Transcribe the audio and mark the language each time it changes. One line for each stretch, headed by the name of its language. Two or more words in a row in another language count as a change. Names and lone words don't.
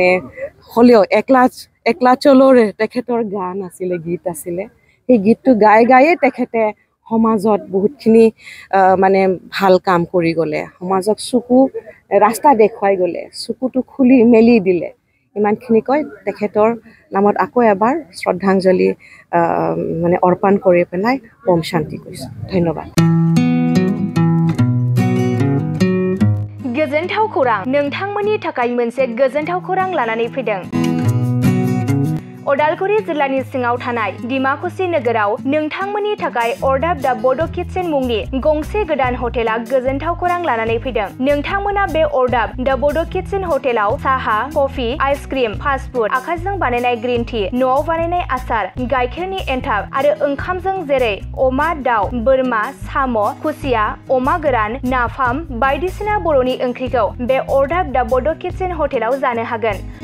Assamese: হ'লেও একলা চলৰে তেখেতৰ গান আছিলে গীত আছিলে সেই গীতটো গায়ে তেখেতে সমাজত বহুতখিনি মানে ভাল কাম কৰি গ'লে সমাজক চকু ৰাস্তা দেখুৱাই গ'লে চকুটো খুলি মেলি দিলে ইমানখিনি কৈ তেখেতৰ নামত আকৌ এবাৰ শ্ৰদ্ধাঞ্জলি মানে অৰ্পণ কৰি পেলাই ওম শান্তি কৈছোঁ ধন্যবাদ
Bodo: गोजोनथाव खौरां नोंथांमोननि थाखाय मोनसे गोजोनथाव खौरां लानानै फैदों अदालगुरि जिल्लानि सिङाव थानाय डिमाकुसि नोगोराव नोंथांमोननि थाखाय अरदाब दा बड' किटचेन मुंनि गंसे गोदान हटेला गोजोनथाव खौरां लानानै फैदों नोंथांमोना बे अरदाब दा बड' किटचेन हटेलाव साहा
English: coffee ice cream fast food
Bodo: आखाइजों बानायनाय
English: green tea
Bodo: न'आव बानायनाय आसार गाइखेरनि एन्थाब आरो ओंखामजों जेरै अमा दाउ बोरमा साम' खुसिया अमा गोरान नाफाम बायदिसिना बर'नि ओंख्रिखौ बे अरदाब दा बड' किटचेन हटेलाव जानो हागोन